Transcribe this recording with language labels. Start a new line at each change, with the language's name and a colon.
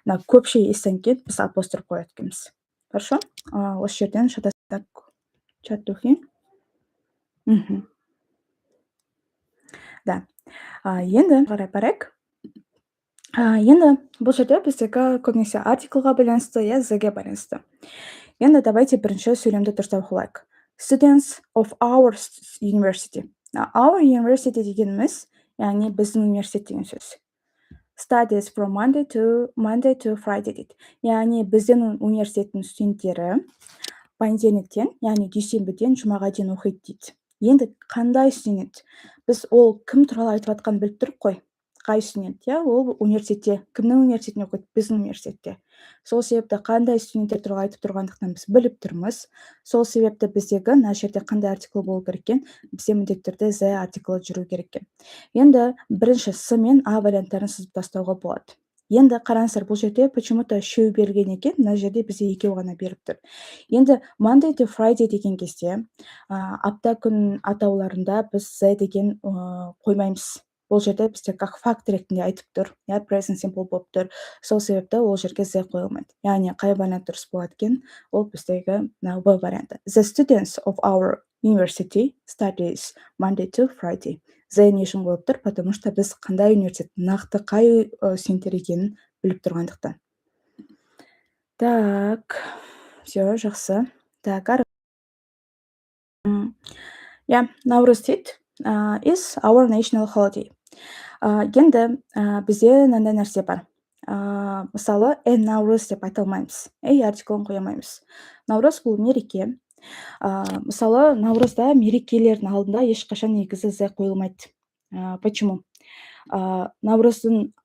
Kazakh: Көпше естен кейін біз апостроф қояды екенбіз.
Russian: Хорошо?
Kazakh: Осы жерден шатастық чаттухи. Да. Енді қарай барайық. Енді бұл жерде біздегі көбінесе артиклға байланысты, з-ге байланысты. Енді давайте бірінші сөйлемді дұрыстап оқылайық.
English: Students of our university. Our university
Kazakh: дегеніміз, яғни біздің университет деген сөз.
English: Studies from Monday to Friday
Kazakh: дейді. Яғни біздің университеттің студенттері понедельниктен, яғни дүйсенбіден жұмаға дейін оқиды дейді. Енді қандай студент? Біз ол кім туралы айтып жатқанын біліп тұрық қой. Қай студент? Ол университетте. Кімнің университетінде оқиды? Біздің университетте. Сол себепті қандай студенттер туралы айтып тұрғандықтан біз біліп тұрмыз. Сол себепті біздегі мына жерде қандай артикл болу керек екен? Бізде міндетті түрде з артиклі жүру керек екен. Енді бірінші с мен а варианттарын сызып тастауға болады. Енді қараңыздар, бұл жерде почему-то үшеу берілген екен, мына жерде бізде екеу ғана беріп тұр. Енді Monday to Friday деген кезде апта күн атауларында біз з деген қоймаймыз. Бұл жерде бізде
Russian: как факт
Kazakh: ретінде айтып тұр, present simple болып тұр. Сол себепті ол жерге з қойылмайды. Яғни қай вариант дұрыс болады екен? Ол біздегі в варианты.
English: The students of our university studies Monday to Friday.
Kazakh: З не үшін қойып тұр?
Russian: Потому что
Kazakh: біз қандай университет, нақты қай студенттер екенін біліп тұрғандықтан.
Russian: Так, все,
Kazakh: жақсы. Так, Наурыз дейді.
English: Is our national holiday.
Kazakh: Енді бізде мынандай нәрсе бар. Мысалы, Наурыз деп айта алмаймыз. Артиклін қоя алмаймыз. Наурыз бұл мереке. Мысалы, Наурызда мерекелердің алдында ешқашан негізі з қойылмайды. Почему? Наурыздың